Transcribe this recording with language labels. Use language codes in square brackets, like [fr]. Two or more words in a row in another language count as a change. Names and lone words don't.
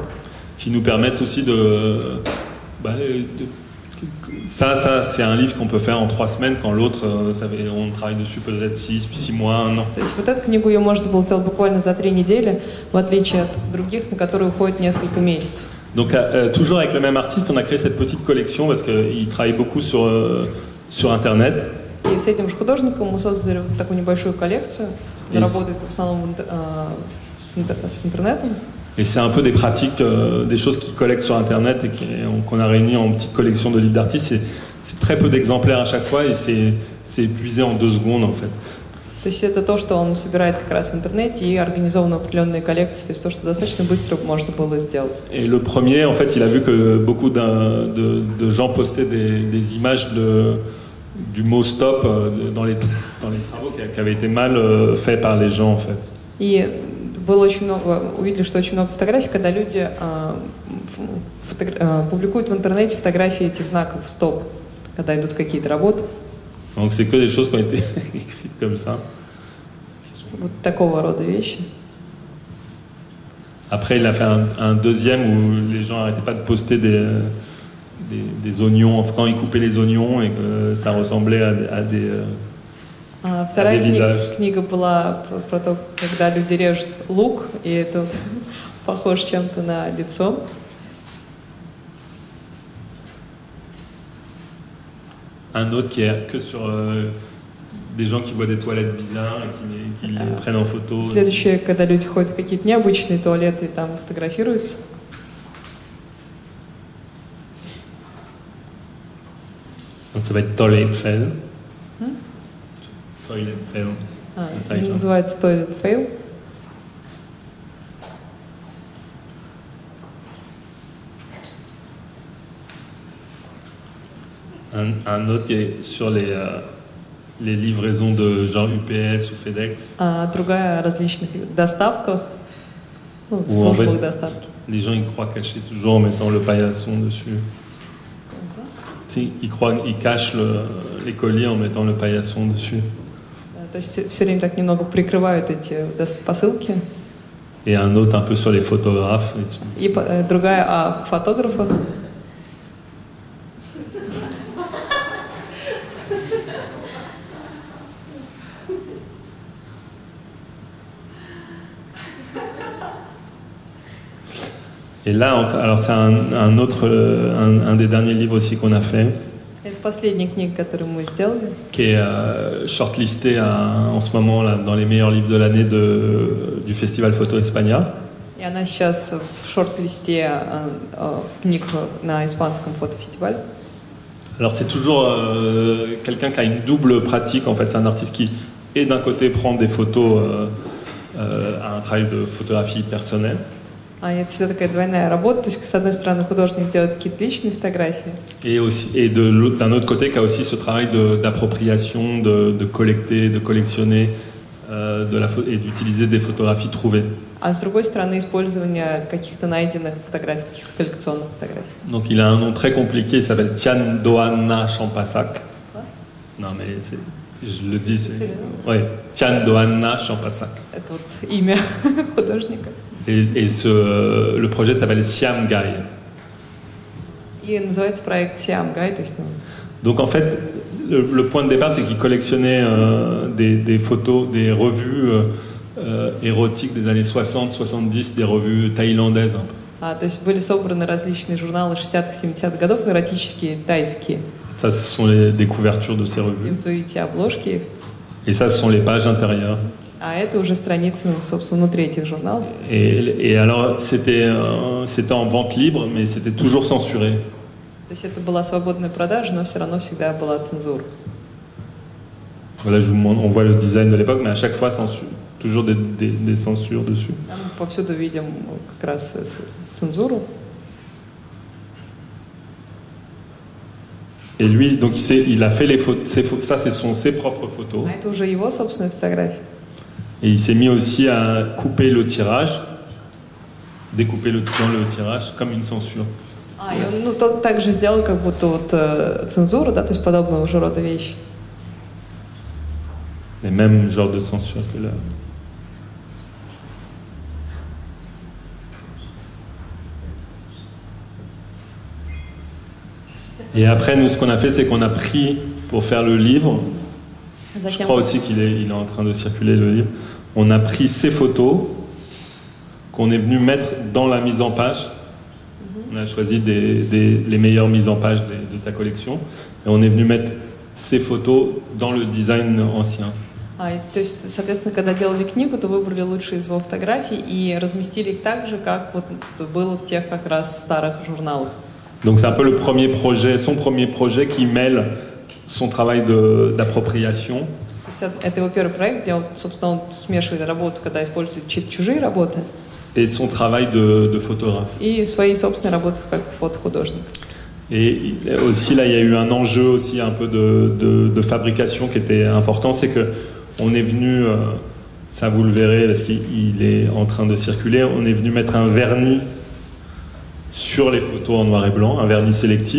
[fr] Qui nous permettent aussi ça c'est un livre qu'on peut faire en 3 semaines, quand l'autre, on travaille dessus peut-être 6 mois, 1 an. [ru] То есть вот эту книгу ее можно было сделать буквально за 3 недели, в отличие от других, на которые уходит несколько месяцев. [fr] Donc toujours avec le même artiste, on a créé cette petite collection parce qu'il travaille beaucoup sur Internet. [ru] И с этим же художником мы создали вот такую небольшую коллекцию. Он работает в основном с интернетом. [fr] Et c'est un peu des pratiques, des choses qu'il collecte sur Internet et qu'on a réuni en petite collection de livres d'artistes. C'est très peu d'exemplaires à chaque fois et c'est épuisé en 2 secondes en fait. [ru] То есть это то, что он собирает как раз в интернете и организованы определенные коллекции, то есть то, что достаточно быстро можно было сделать. [fr] Et le premier, en fait, il a vu que beaucoup de gens postaient des images du mot stop dans les travaux qui avaient été mal faits par les gens en fait. [ru] И было очень много, увидели, что очень много фотографий, когда люди публикуют в интернете фотографии этих знаков стоп, когда идут какие-то работы. [fr] Donc c'est que des choses qui ont été écrites comme ça. [ru] Вот такого рода вещи. [fr] Après, il a fait un deuxième où les gens n'arrêtaient pas de poster des oignons, enfin, quand ils coupaient les oignons et que ça ressemblait à des [ru] Вторая книга была про то, когда люди режут лук, и это вот похоже чем-то на лицо. [fr] Un autre qui est que sur des gens qui voient des toilettes bizarres et qui les prennent en photo. [ru] Следующее, когда люди ходят в какие-то необычные туалеты и там фотографируются. [fr] Donc ça va être Toilet Fail. Toilet Fail. [ru] Называется Toilet Fail. [fr] Un autre qui est sur les livraisons de genre UPS ou FedEx. [ru] Другая о различных доставках, службах доставки. [fr] Les gens ils croient cacher toujours en mettant le paillasson dessus. Ils cachent les colis en mettant le paillasson dessus. [ru] То есть все время так немного прикрывают эти посылки. [fr] Et un autre un peu sur les photographes. [ru] И другая о фотографах. [fr] Et là, alors c'est un des derniers livres aussi qu'on a fait. [ru] Это последняя книга, которую мы сделали. [fr] Qui est shortlisté en ce moment là, dans les meilleurs livres de l'année du Festival Photo España. [ru] И она сейчас в шорт-листе книг на испанском фотофестивале. [fr] Alors c'est toujours quelqu'un qui a une double pratique en fait. C'est un artiste qui, et d'un côté, prend des photos à un travail de photographie personnelle. [ru] Это всегда такая двойная работа, то есть с одной стороны художник делает какие-то личные фотографии. [fr] Et d'un autre côté, qui a aussi ce travail d'appropriation, de collecter, de collectionner, et d'utiliser des photographies trouvées. [ru] А с другой стороны использование каких-то найденных фотографий, каких-то коллекционных фотографий. [fr] Donc il a un nom très compliqué, il s'appelle Tian Doanna Champasak. Non mais je le dis, c'est... Ouais, Tian Doanna Champasak. [ru] Это вот имя художника. [fr] Et le projet s'appelle Siam Guy. [ru] И называется проект Siam Guy, то есть. [fr] Donc en fait, le point de départ, c'est qu'il collectionnait des photos, des revues érotiques des années 60-70, des revues thaïlandaises. [ru] То есть были собраны различные журналы 60-х, 70-х годов, эротические, тайские. [fr] Ça, ce sont les couvertures de ces revues. [ru] И вот вы видите обложки. [fr] Et ça, ce sont les pages intérieures. [ru] А это уже страницы, собственно, внутри этих журналов. [fr] Et alors, c'était en vente libre, mais c'était toujours censuré. [ru] То есть это была свободная продажа, но все равно всегда была цензура. [fr] Voilà, on voit le design de l'époque, mais à chaque fois toujours des censures dessus. [ru] Там повсюду видим как раз цензуру. [fr] Et lui, donc il a fait les photos, ça c'est ses propres photos. [ru] А это уже его собственные фотографии. [fr] Et il s'est mis aussi à couper le tirage, découper dans le tirage comme une censure. [ru] И он также сделал как будто вот цензуру, да, то есть подобного же рода вещи. [fr] Les mêmes genres de censure que là. Et après, nous, ce qu'on a fait, c'est qu'on a pris, pour faire le livre, je crois aussi qu'il est en train de circuler le livre, on a pris ces photos qu'on est venu mettre dans la mise en page. On a choisi les meilleures mises en page de sa collection, et on est venu mettre ces photos dans le design ancien. [ru] То есть, соответственно, когда делали книгу, то выбрали лучшие из его фотографий и разместили их так же, как вот было в тех как раз старых журналах. [fr] Donc c'est un peu son premier projet qui mêle son travail d'appropriation. [ru] То есть это его первый проект, где, собственно, он смешивает работу, когда использует чужие работы. [fr] Et son travail de photographe. [ru] И свои собственные работы как фотохудожник. [fr] Et aussi là, il y a eu un enjeu aussi un peu de fabrication qui était important, c'est que on est venu, ça vous le verrez parce qu'il est en train de circuler, on est venu mettre un vernis sur les photos en noir et blanc, un vernis sélectif.